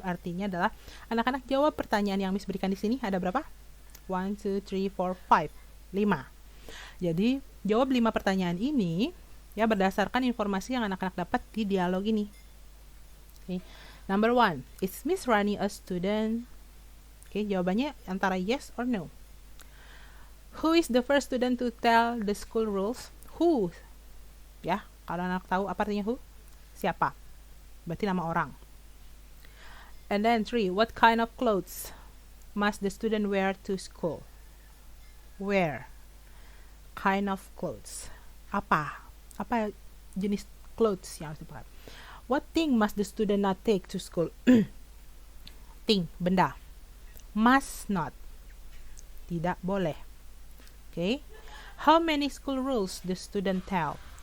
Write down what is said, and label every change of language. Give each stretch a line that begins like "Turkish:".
Indonesian: Artinya adalah anak-anak jawab pertanyaan yang Miss berikan di sini. Ada berapa? 1, 2, 3, 4, 5. 5. Jadi jawab 5 pertanyaan ini ya berdasarkan informasi yang anak-anak dapat di dialog ini.
English: Okay. Number 1, is Miss Rani a student? Oke,
Indonesian: jawabannya antara
English: yes or no. Who is the first student to tell the school rules?
Indonesian: Who? Ya, kalau anak tahu apa artinya who? Siapa? Berarti nama orang.
English: And then 3, what kind of clothes must the student wear to school? Wear. Kind of clothes. Apa?
Indonesian: Apa jenis clothes yang harus dipakai?
English: What thing must the student not take to school?
Indonesian: Thing, benda. Must not. Tidak boleh. Okay.
English: How many school rules the student tell?